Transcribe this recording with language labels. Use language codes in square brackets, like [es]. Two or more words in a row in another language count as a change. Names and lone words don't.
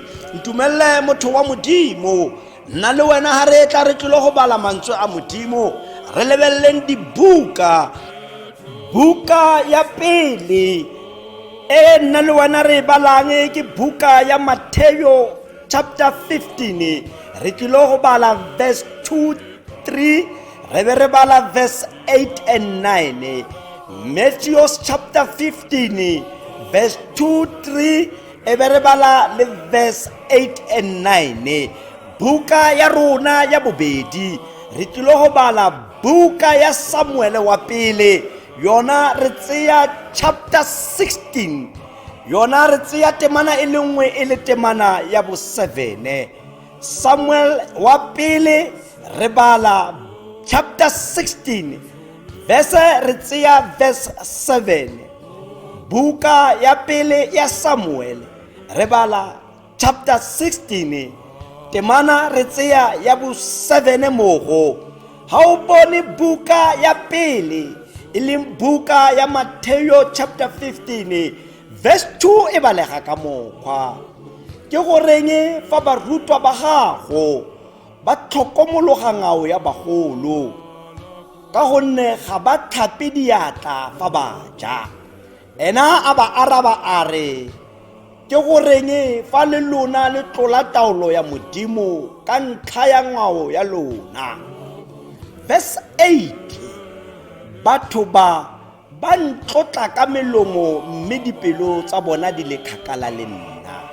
[tn] Ntumelle motho wa modimo, nna le wena ha re tla re tlilo go bala mantswe a modimo, re lebelleng dibuka. Buka ya pele nna le wena re balang ke buka ya Matthew chapter 15. Re tlilo go bala verse 2-3, re be re bala [en] verse 8 and 9. Matthew chapter 15 verse 2-3, [tn] e be re bala le [en] verse 8 and 9. [tn] Buka ya rona ya bobedi re tlilo go bala buka ya Samuel wa pele, yona re tseya chapter 16. Yona re tseya temana e le nngwe e le temana ya bo 7. Samuel wa pele re bala chapter 16 verse re tseya verse 7 buka ya pele ya Samuel re bala chapter 16 temana re tseya ya bo 7 mogo ha o bone buka ya pele ileng buka ya Matthew chapter 15 verse 2 e balega ka mokgwa ke goreng fa barutwa ba gago ba tlhokomologa ngao ya bagolo ka gonne ga ba tlhape diatla fa ba ja ena a ba araba a re ke goreng fa le lona le tlola taolo ya modimo ka ntlha ya ngwao ya lona verse 8 batho ba ntlotla ka melomo mme dipelo tsa bona di le kgakala le nna